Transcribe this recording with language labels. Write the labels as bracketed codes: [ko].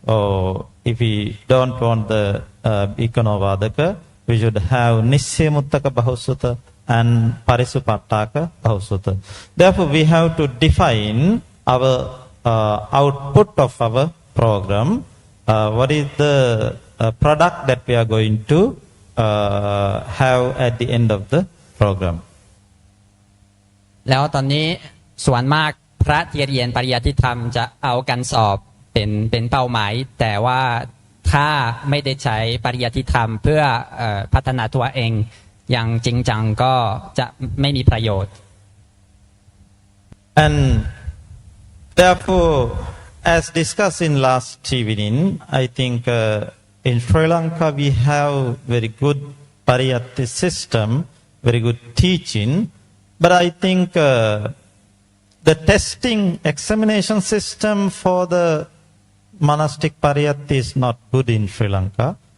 [en] Or if we don't want the Bhikkhunovadaka, we should have Nisse Muttaka Bahusutta and Parisupattaka Bahusutta. Therefore, we have to define our output of our program. What is the product that we are going to have at the end of the program? [th] แล้วตอนนี้ส่วนมากพระที่เรียนปริยัติธรรมจะเอาการสอบเป็นเป้าหมาย แต่ว่าถ้าไม่ได้ใช้ปริยัติธรรมเพื่อพัฒนาตัวเองอย่างจริงจังก็จะไม่มีประโยชน์ [en] And therefore, as discussed in last evening, I think in Sri Lanka we have very good Pariyatti system, very good teaching. but I think the testing examination system for the monastic pariyatti is not good in Sri Lanka.